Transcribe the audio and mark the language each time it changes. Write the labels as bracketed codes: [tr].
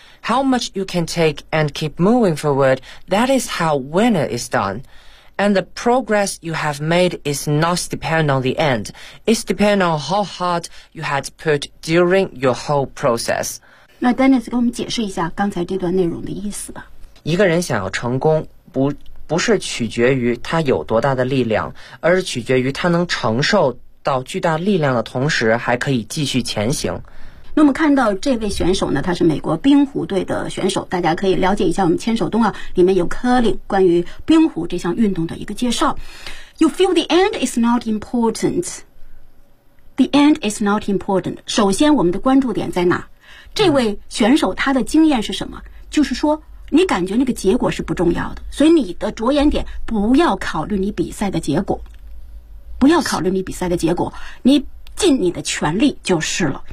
[en] How much you can take and keep moving forward, that is how winner is done. And the progress you have made is not depend on the end. It's depend on how hard you had put during your whole process. [zh] 那 Dennis 给我们解释一下刚才这段内容的意思吧。一个人想要成功，不是取决于他有多大的力量，而是取决于他能承受到巨大力量的同时还可以继续前行。那么看到这位选手呢，他是美国冰壶队的选手，大家可以了解一下我们牵手冬奥里面有 curling 关于冰壶这项运动的一个介绍。 [en] You feel the end is not important, the end is not important. [zh] 首先我们的关注点在哪，这位选手他的经验是什么，就是说你感觉那个结果是不重要的，所以你的着眼点不要考虑你比赛的结果，不要考虑你比赛的结果，你尽你的全力就是了。